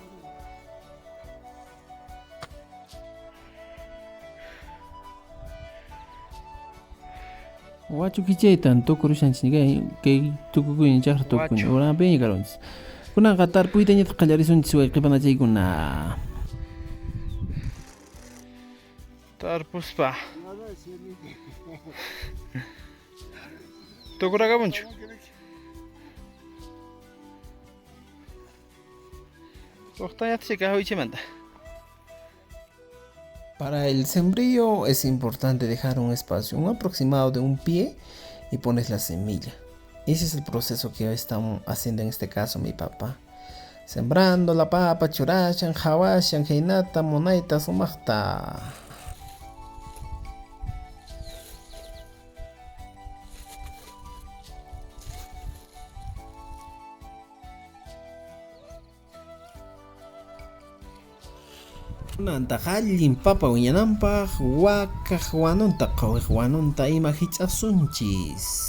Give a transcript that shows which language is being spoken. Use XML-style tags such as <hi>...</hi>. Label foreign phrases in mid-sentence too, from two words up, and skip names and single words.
<qu>Wachu kichaytan tukurushanchis kay tukukuña chaqra tukukuña urapiña karanchis. Kunanqa tarpuytañata qallarisunchis wayqipanachaykuna. Tarpuspa. Tukurakamunchu.</qu> <es>Para el sembrío es importante dejar un espacio, un aproximado de un pie y pones la semilla. Ese es el proceso que estamos haciendo en este caso mi papá. Sembrando la papa,</es> <qu>churashan, hawashan, heinata, monaita, sumachta. Nanta hallin papa wiñananpaq wakaq wanunta qawiq wanunta ima hich'asunchis.</qu>